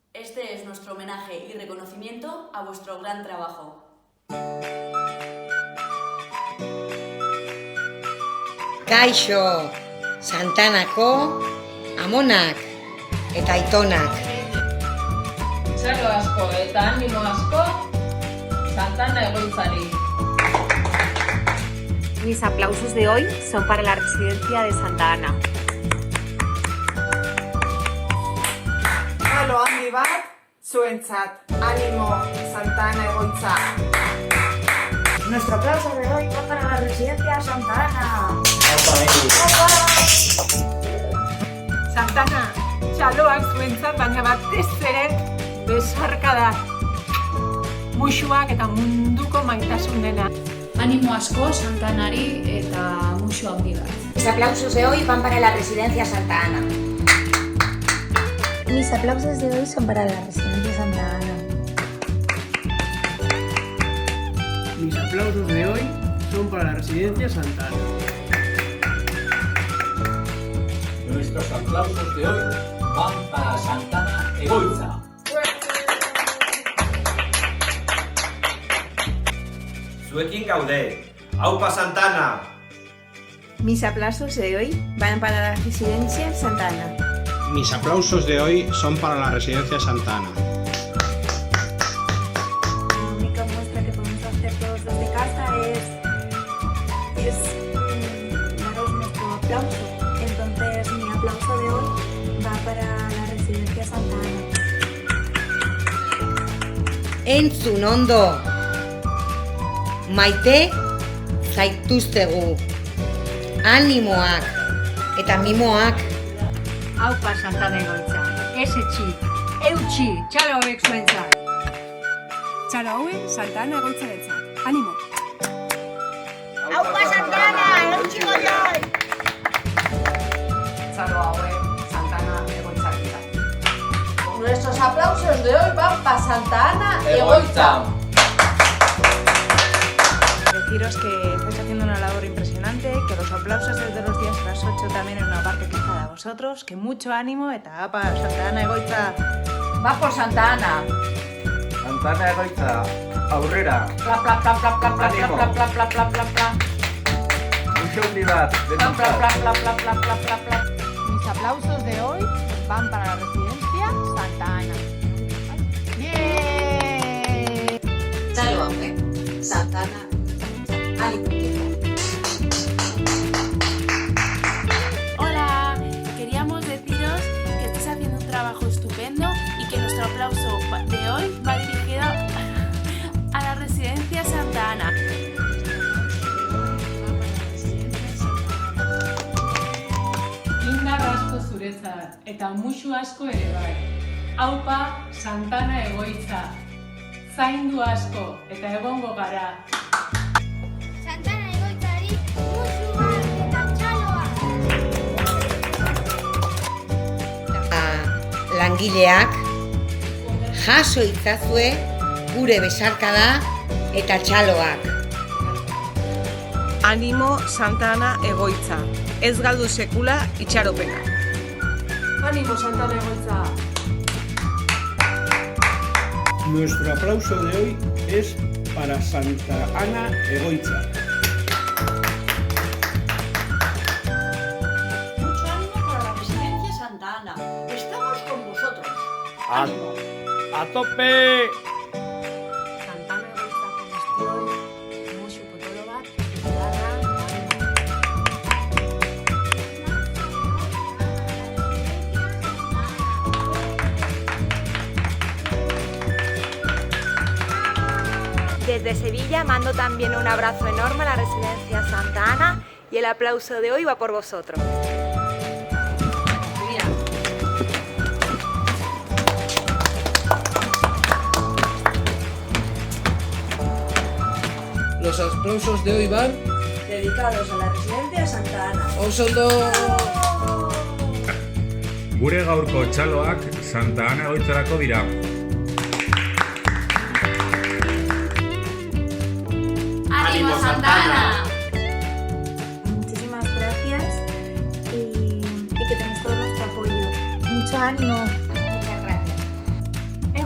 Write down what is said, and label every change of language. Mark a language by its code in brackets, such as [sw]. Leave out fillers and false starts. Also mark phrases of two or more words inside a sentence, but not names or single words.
[es] Este es nuestro homenaje y reconocimiento a vuestro gran trabajo. [eu] Kaixo, Santanako, amonak eta aitonak. Txalo asko eta animo asko, Santana egoitzari. [es] Mis aplausos de hoy son para la residencia de Santa Ana. [eu] Txalo handi bat, zuentzat. Animo, Santa Ana egoitza. [es] Nuestro aplauso de hoy va para la residencia Santa Ana. [eu] Santa Ana, txaloak zuentzat, baina batez ere besarkada. Muxuak eta munduko maitasun dena. Animo asko Santanari eta muxu handi bat. [es] Mis aplausos de hoy van para la residencia Santa Ana. Mis aplausos de hoy son para la residencia Santa Ana. Mis aplausos de hoy son para la residencia Santa Ana. Nuestros aplausos de hoy van para Santana Egoitza. [eu] Zuekin gaude. Aupa Santana. [es] Mis aplausos de hoy van para la residencia Santa Ana. Mis aplausos de hoy son para la residencia Santa Ana. La única muestra que podemos hacer todos desde casa es daros nuestro aplauso. Entonces mi aplauso de hoy va para la residencia Santa Ana. [eu] Entzun ondo. Maite zaituztegu. Animoak eta mimoak. Aupa Santana egoitza. Ez etxi, eutxi, txalo hauek zuentzat. Txalo hauen Santana egoitzarentzat. Animo! ¡Aupa Santana! ¡Eutxi goioi! Txalo hauen Santana egoitzarentzat. [es] Nuestros aplausos de hoy van para Santa Ana Egoitza. Deciros que estáis haciendo una labor impresionante, que los aplausos desde los días a las 8 también en una parte que es para vosotros, que mucho ánimo [eu] eta apa [es] Santa Ana egoitza. Va por Santa Ana. [eu] Santana egoitza, aurrera. Pla, pla, pla, pla, pla, pla, Animo. pla, pla, pla, pla, pla, pla. Muxu handi bat, Pla, pla, pla, pla, pla, pla, pla, pla, pla. [es] Mis aplausos de hoy van para la residencia Santa Ana. ¡Bien! [eu] Txalo hauek, Santana. [es] Hola, queríamos deciros que estáis haciendo un trabajo estupendo y que nuestro aplauso de hoy va dirigido a la residencia Santa Ana. [eu] Indar asko zuretzat eta muxu asko ere bai. Aupa Santana Egoitza. Zaindu asko eta egongo gara. Santana egoitzari, musuak eta txaloak! Langileak, jaso itzazue gure besarkada eta txaloak. Animo Santa Ana egoitza. Ez galdu sekula itxaropena. Animo Santana Egoitza. [es] Nuestro aplauso de hoy es para Santa Ana Egoitza. Mucho ánimo para la residencia Santa Ana. Estamos con vosotros. Ánimo. ¡A tope! [eu] Santana egoitza guztioi, muxu potolo bat, gitarra, [es] Desde Sevilla mando también un abrazo enorme a la residencia Santa Ana y el aplauso de hoy va por vosotros. Los aplausos de hoy van Dedicados a la residencia Santa Ana. [eu] osondo. Gure gaurko txaloak Santa Ana egoitzarako dira. [es] ¡Ánimo Santana! Muchísimas gracias y que tenéis todo nuestro apoyo. Mucho ánimo. Muchas gracias.